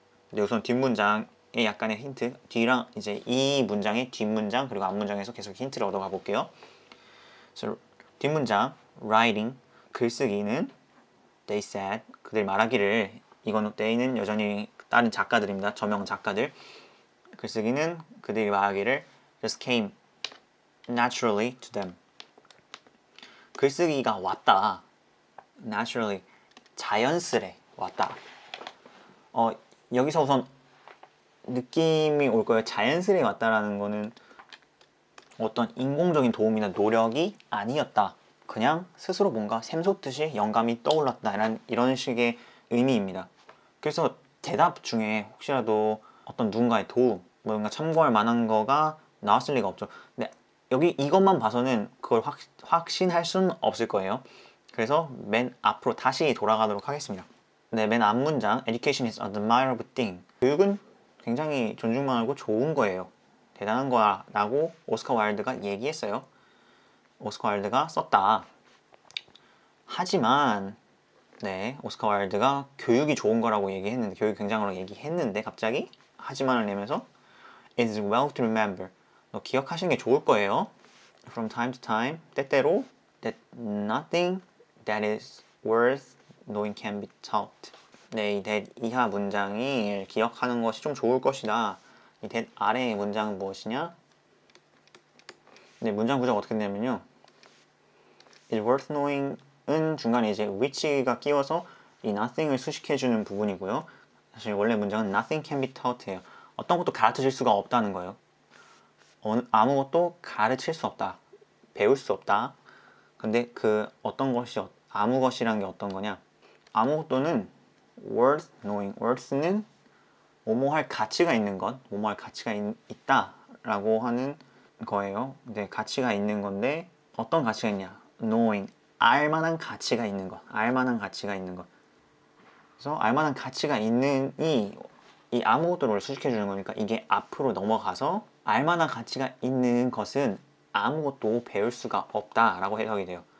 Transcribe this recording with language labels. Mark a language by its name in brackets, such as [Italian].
[Korean] 근데 우선 뒷문장에 약간의 힌트, 뒤랑 이제 이 문장의 뒷문장 그리고 앞문장에서 계속 힌트를 얻어가 볼게요. 그래서 뒷문장 writing 글쓰기는 they said 그들 말하기를 이건 they는 여전히 다른 작가들입니다. 저명 작가들. [English] 글쓰기는 그들이 말하기를 just came naturally to them. [Korean] 글쓰기가 왔다. naturally 자연스레 왔다. 여기서 우선 느낌이 올 거예요. 자연스레 왔다라는 거는 어떤 인공적인 도움이나 노력이 아니었다. 그냥 스스로 뭔가 샘솟듯이 영감이 떠올랐다. 이런 식의 의미입니다. 그래서 대답 중에 혹시라도 어떤 누군가의 도움, 뭔가 참고할 만한 거가 나왔을 리가 없죠. 근데 여기 이것만 봐서는 그걸 확신할 수는 없을 거예요. 그래서 맨 앞으로 다시 돌아가도록 하겠습니다. [English] 네, 맨 앞 문장 Education is an admirable thing. [Korean] 교육은 굉장히 존중만하고 좋은 거예요. 대단한 거야 라고 오스카 와일드가 얘기했어요. 오스카 와일드가 썼다. 하지만 네, 오스카 와일드가 교육이 좋은 거라고 얘기했는데, 교육이 굉장하다고 얘기했는데 갑자기 하지만을 내면서 It is well to remember. 너 기억하시는 게 좋을 거예요. [English] From time to time, 때때로 that nothing that is worth knowing can be taught. [Korean] 네, 이 that 이하 문장이 기억하는 것이 좀 좋을 것이다. 이 that 아래의 문장은 무엇이냐? 네, 문장 구조가 어떻게 되냐면요. It's worth knowing 은 중간에 이제 which가 끼워서 이 nothing을 수식해주는 부분이고요. 사실 원래 문장은 nothing can be taught 예요. 어떤 것도 가르쳐질 수가 없다는 거예요. 아무것도 가르칠 수 없다. 배울 수 없다. 근데 그 어떤 것이 아무 것이란 게 어떤 거냐? [English] 아무것도는 worth knowing. [Korean] worth는 뭐뭐할 가치가 있는 것, 뭐뭐할 가치가 있다라고 하는 거예요. 근데 가치가 있는 건데 어떤 가치가 있냐? knowing. 알만한 가치가 있는 것. 알만한 가치가 있는 것. 그래서 알만한 가치가 있는 이 아무것도를 수식해 주는 거니까 이게 앞으로 넘어가서 알만한 가치가 있는 것은 아무것도 배울 수가 없다라고 해석이 돼요.